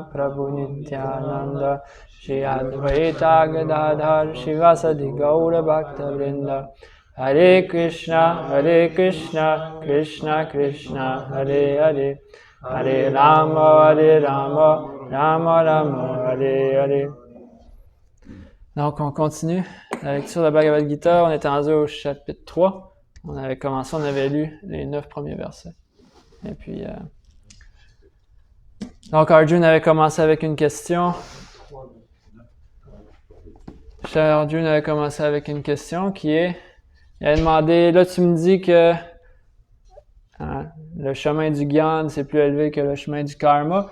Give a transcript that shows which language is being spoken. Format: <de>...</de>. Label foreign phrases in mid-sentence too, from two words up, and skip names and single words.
<sa>Prabhu Nityananda Shri Advaita Gadadhar Shivasadi Gaura Bhakta Vrinda Hare Krishna Krishna Krishna Hare Hare Hare Rama Rama Rama Hare Hare</sa> <fr>Donc, on continue la lecture de la Bhagavad Gita. On était rendu au chapitre 3. On avait commencé, on avait lu les 9 premiers versets. Et puis, donc Arjuna avait commencé avec une question. Cher Arjuna avait commencé avec une question qui est, il avait demandé, là tu me dis que le chemin du Gyan, c'est plus élevé que le chemin du karma.</fr>